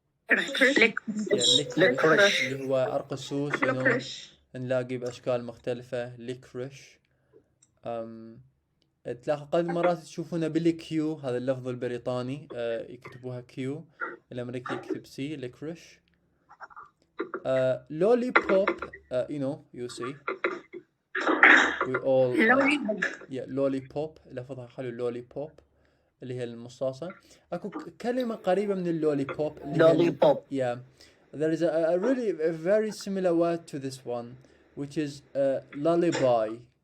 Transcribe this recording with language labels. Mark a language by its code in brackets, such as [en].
[ar] licorice اللي هو عرق السوس نلاقي بأشكال مختلفة licorice. تلاحظ قد مرات تشوفونه بالكيو، هذا اللفظ البريطاني يكتبوها كيو، الأمريكي يكتب سي licorice. [en] lollipop you see we all yeah lollipop [ar] لفظها حلو [en] lollipop [ar] اللي هي المصاصة. أكو كلمة قريبة من اللوليبوب [en] lollipop. Yeah, there is a really a very similar word to this one which is lullaby.